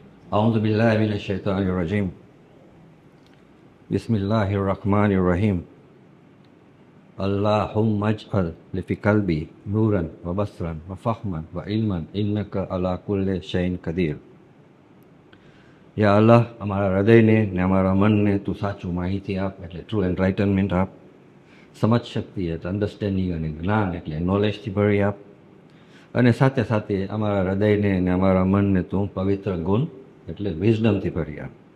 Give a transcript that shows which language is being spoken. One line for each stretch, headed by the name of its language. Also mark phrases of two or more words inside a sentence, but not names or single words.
Arabic: أعوذ بالله من الشيطان الرجيم بسم الله الرحمن الرحيم اللهم اجعل في قلبي نورا وبصرا وفهما وعلما إنك على كل شيء قدير.
Gujarati: યા અલ્લાહ, અમારા હૃદયને ને અમારા મનને તું સાચું માહિતી આપ, એટલે
English: true enlightenment
Gujarati: આપ. સમજ શક્તિ એટલે અન્ડરસ્ટેન્ડિંગ અને જ્ઞાન એટલે નોલેજથી ભરી આપ. અને સાથે સાથે અમારા હૃદયને ને અમારા મનને તું પવિત્ર ગુણ એટલે વિઝડમથી ભરી આપ.